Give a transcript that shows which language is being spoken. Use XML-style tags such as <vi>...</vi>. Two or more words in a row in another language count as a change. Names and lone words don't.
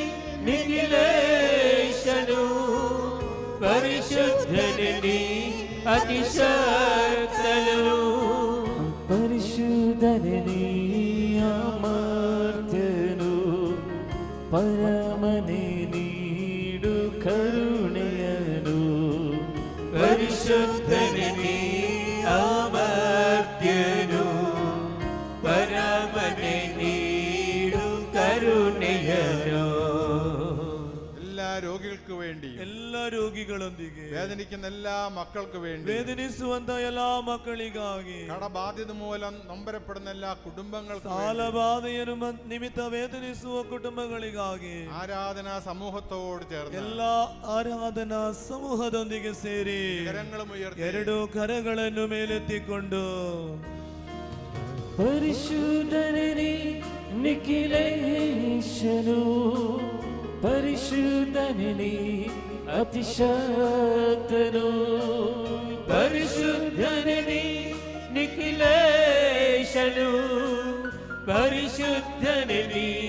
<kn>ನಿಖಿಲೇಶನು, ಪರಿಶುದ್ಧನೇ ನೀ ಅತಿಶಕ್ತನು, ಪರಿಶುದ್ಧನೇ ನೀ ಅಮರ್ತ್ಯನು, ಪರಮನೇ ನೀಡು ಕರುಣೆಯನು, ಪರಿಶುದ್ಧನೇ ನೀ ಅಮರ್ತ್ಯನು, ಪರಮನೇ ನೀಡು ಕರುಣೆಯನು.</kn> <ml>എല്ലാ രോഗികൾക്ക് വേണ്ടി,</ml> <kn>ಎಲ್ಲ ರೋಗಿಗಳೊಂದಿಗೆ,</kn> <ml>വേദനിക്കുന്ന എല്ലാ മക്കൾക്ക് വേണ്ടി,</ml> <kn>ವೇದನಿಸುವಂತ ಎಲ್ಲಾ ಮಕ್ಕಳಿಗಾಗಿ,</kn> <ml>കടബാധ്യത മൂലം നൊമ്പരപ്പെടുന്ന എല്ലാ കുടുംബങ്ങൾക്ക്</ml> <kn>ಸಾಲ ಬಾಧೆಯ ನಿಮಿತ್ತ ವೇದನಿಸುವ ಕುಟುಂಬಗಳಿಗಾಗಿ,</kn> <ml>ആരാധനാ സമൂഹത്തോട് ചേർന്ന്</ml> <kn>ಎಲ್ಲಾ ಆರಾಧನಾ ಸಮೂಹದೊಂದಿಗೆ ಸೇರಿ</kn> <ml>കരങ്ങളും ഉയർത്തി</ml> <kn>ಎರಡು ಕರಗಳನ್ನು ಮೇಲೆತ್ತಿಕೊಂಡು, ಪರಿಶುದ್ಧನೇ ನೀ ನಿಖಿಲೇಶನು, ಪರಿಶುದ್ಧನೇ ನೀ ಅತಿಶಕ್ತನು, ಪರಿಶುದ್ಧನೇ ನೀ ನಿಖಿಲೇಶನು, ಪರಿಶುದ್ಧನೇ ನೀ</kn>